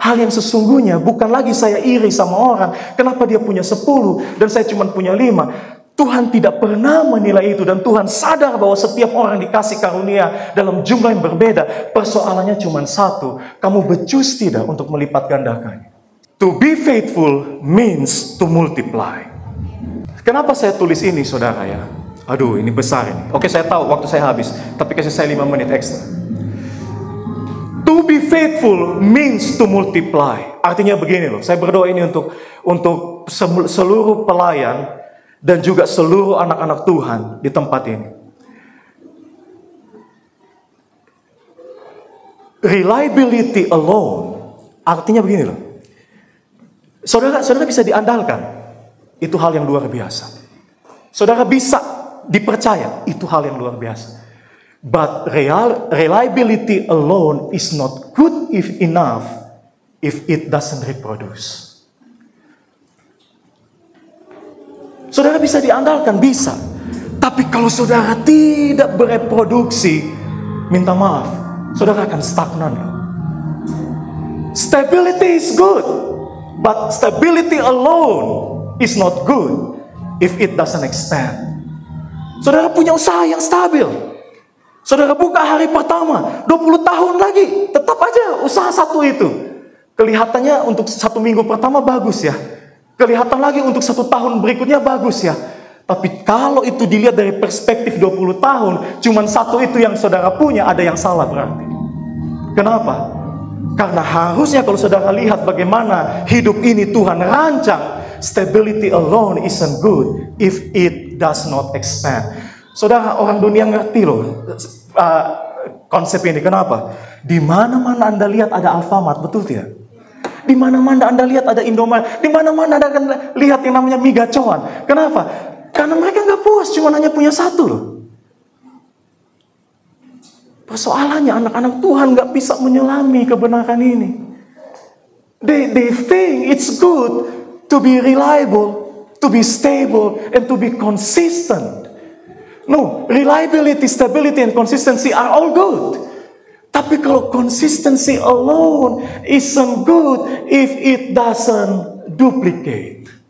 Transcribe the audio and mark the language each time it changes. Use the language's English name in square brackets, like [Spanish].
[Indonesian] Hal yang sesungguhnya bukan lagi saya iri sama orang, kenapa dia punya 10 dan saya cuma punya 5. Tuhan tidak pernah menilai itu, dan Tuhan sadar bahwa setiap orang dikasih karunia dalam jumlah yang berbeda. Persoalannya cuma satu, kamu becus tidak untuk melipat gandakannya. [English] To be faithful means to multiply. [Indonesian] Kenapa saya tulis ini saudara ya? Aduh ini besar ini. Oke saya tahu waktu saya habis, tapi kasih saya 5 menit ekstra. [English] To be faithful means to multiply. [Indonesian] Artinya begini loh, saya berdoa ini untuk seluruh pelayan dan juga seluruh anak-anak Tuhan di tempat ini. [English] Reliability alone [Indonesian] artinya begini loh. Saudara bisa diandalkan, itu hal yang luar biasa. Saudara bisa dipercaya, itu hal yang luar biasa. [English] But reliability alone is not good enough if it doesn't reproduce. [Indonesian] Saudara bisa diandalkan, bisa. Tapi kalau saudara tidak bereproduksi, minta maaf, saudara akan stagnan. [English] Stability is good, but stability alone is not good if it doesn't expand. [Indonesian] Saudara punya usaha yang stabil. Saudara buka hari pertama, 20 tahun lagi, tetap aja usaha satu itu. Kelihatannya untuk 1 minggu pertama bagus ya. Kelihatan lagi untuk 1 tahun berikutnya bagus ya. Tapi kalau itu dilihat dari perspektif 20 tahun, cuman satu itu yang saudara punya, ada yang salah berarti. Kenapa? Karena harusnya kalau saudara lihat bagaimana hidup ini Tuhan rancang, [English] stability alone isn't good if it does not expand. [Indonesian] Saudara, orang dunia ngerti loh konsep ini. Kenapa? Di mana-mana Anda lihat ada Alfamart, betul tidak? Di mana-mana Anda lihat ada Indomaret, di mana-mana Anda akan lihat yang namanya mie gacoan. Kenapa? Karena mereka nggak puas, cuma hanya punya satu loh. Persoalannya anak-anak Tuhan nggak bisa menyelami kebenaran ini. [English] They think it's good to be reliable, to be stable, and to be consistent. No, reliability, stability, and consistency are all good. [Indonesian] Tapi kalau [English] consistency alone isn't good if it doesn't duplicate.